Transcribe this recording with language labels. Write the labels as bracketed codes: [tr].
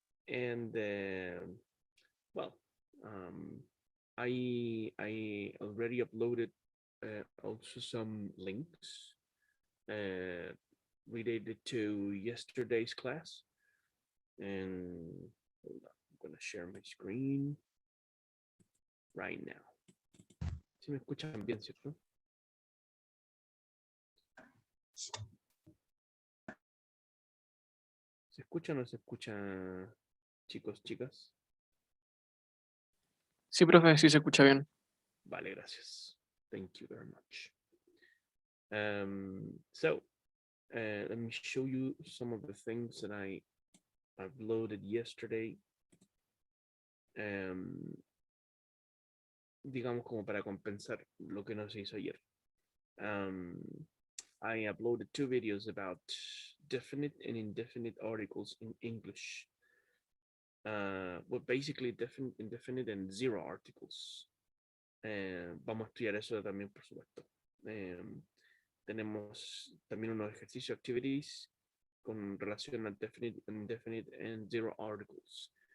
[en] And well, um, I already uploaded also some links uh, related to yesterday's class, and hold on, I'm gonna share my screen right now. [es] Si me escuchan bien, ¿cierto? ¿Se escucha o no se escucha, chicos, chicas? Sí, profe, sí se escucha bien. Vale, gracias. [en] Thank you very much. So let me show you some of the things that I uploaded yesterday. [es] Digamos como para compensar lo que no se hizo ayer. [en] I uploaded 2 videos about definite and indefinite articles in English. Well, basically definite, indefinite, and zero articles. [es] Vamos a estudiar eso también, por supuesto. Tenemos también unos ejercicios, activities, con relación a [en] definite, indefinite, and zero articles.